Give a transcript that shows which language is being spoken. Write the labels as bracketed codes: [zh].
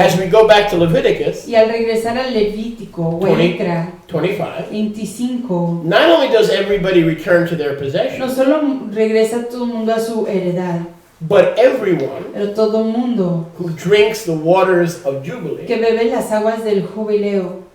[en] as we go back to Leviticus [es] Y al regresar al Levítico, o 20. Ecra 25, 25, [en] not only does everybody return to their [es] no [en] possession, [es] solo regresa todo el mundo a su heredad, [en] but everyone [es] pero todo el mundo [en] who drinks the waters of Jubilee [es] que bebe las aguas del jubileo